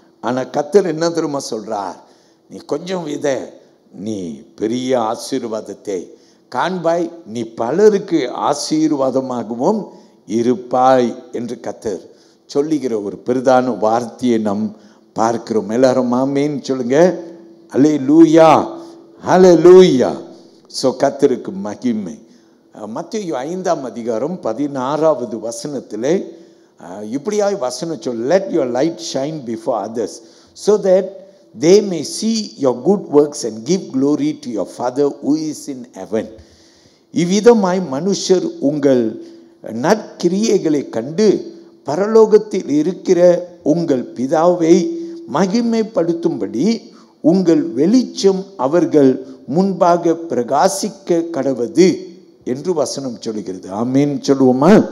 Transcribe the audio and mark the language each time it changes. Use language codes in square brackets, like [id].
[ta] ஆனால் கர்த்தர் என்ன தெரியுமா சொல்றார்? நீ கொஞ்சம் விதை, நீ பெரிய ஆசீர்வாதத்தை காண்பாய், நீ பலருக்கு ஆசீர்வாதமாகவும் இருப்பாய் என்று கர்த்தர் சொல்லுகிற ஒரு பெரிதான வார்த்தையை நாம் பார்க்கிறோம். எல்லாரும் ஆமென் சொல்லுங்க. ஹல்லேலூயா, ஹல்லேலூயா. ஸோ கர்த்தருக்கு மகிமை. மத்தேயு 5ஆம் அதிகாரம் 16வது வசனத்திலே இப்படியாய் வசனம் சொல். [en] Let your light shine before others so that they may see your good works and give glory to your Father who is in heaven. [ta] இவ்விதமாய் மனுஷர் உங்கள் நற்கிரியைகளை கண்டு பரலோகத்தில் இருக்கிற உங்கள் பிதாவை மகிமைப்படுத்தும்படி உங்கள் வெளிச்சம் அவர்கள் முன்பாக பிரகாசிக்க கடவது என்று வசனம் சொல்கிறது. ஆமீன் சொல்லுவோமா?